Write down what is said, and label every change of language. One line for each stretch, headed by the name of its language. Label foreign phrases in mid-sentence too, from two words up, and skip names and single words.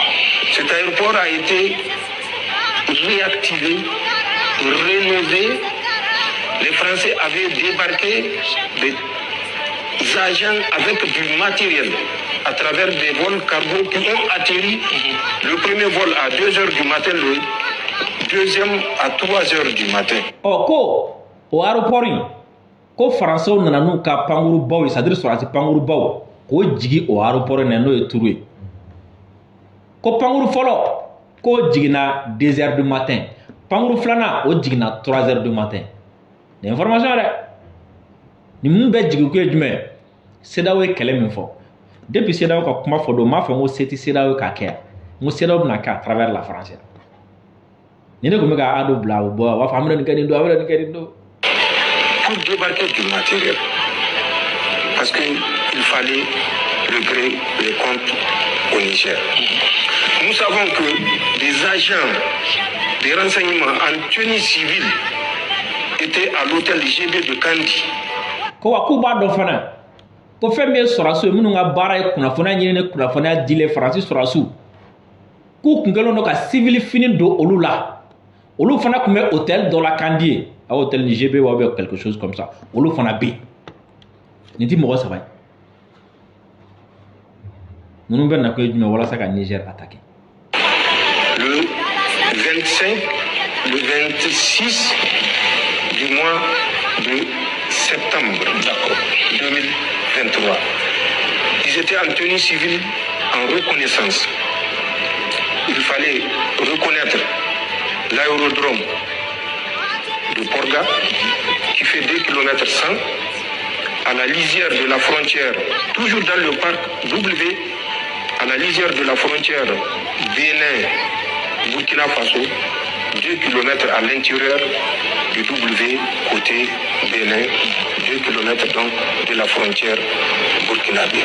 French: Cet aéroport a été réactivé, rénové. Les Français avaient débarqué des agents avec du matériel à travers des vols cargo qui ont atterri. Le premier vol à 2h du matin, le deuxième à 3h du matin.
Bambara: Ko
French: au aéroport
Bambara: ko français nana nu ka panguru baw c'est-à-dire sur panguru baw ko jigi
French: au aéroport
Bambara: nano e Tours ko pankuru fɔlɔ ko jiginna 2
French: heures du matin
Bambara: pankuru filanan o jiginna 3
French: heures du matin
Bambara: ni information dɛ ni mun bɛ jigin ko ye jumɛn CEDEAO ye kɛlɛ min fɔ depuis CEDEAO ka kuma fɔ don m'a fɔ n ko se tɛ CEDEAO ka kɛ n ko CEDEAO bɛna kɛ
French: à travers la France
Bambara: ni ne kun bɛ ka ado bila o bɔ a b'a fɔ an bɛ nin kɛ nin don an bɛ nin kɛ nin don.
French: Pour débarquer du matériel parce que il fallait régler les comptes au Niger. Nous savons que des agents des renseignements en tenue civile étaient à l'hôtel GB de Kandi.
Bambara: Ko wa k'u b'a dɔn fana ko fɛn min ye sɔrɔsiw ye minnu ka baara ye kunnafoniya ɲini ni kunnafoniya dile Faransi sɔrɔsiw k'u kun kɛlen don ka civil fini don olu la olu fana kun bɛ hôtel dɔ la Kandi ye a hôtel ni GB
French: ou bien quelque chose comme ça
Bambara: olu fana bɛ yen nin ti mɔgɔ saba ye minnu bɛ na ko ye jumɛn walasa ka Niger attaquer.
French: Le 25, le 26 du mois de septembre 2023. Ils étaient en tenue civile en reconnaissance. Il fallait reconnaître l'aérodrome de Porga qui fait 2 km 100 à la lisière de la frontière, toujours dans le parc W, à la lisière de la frontière Bénin-Burkina Faso, 2 km à l'intérieur du W côté Bénin, 2 km donc de la frontière burkinabé.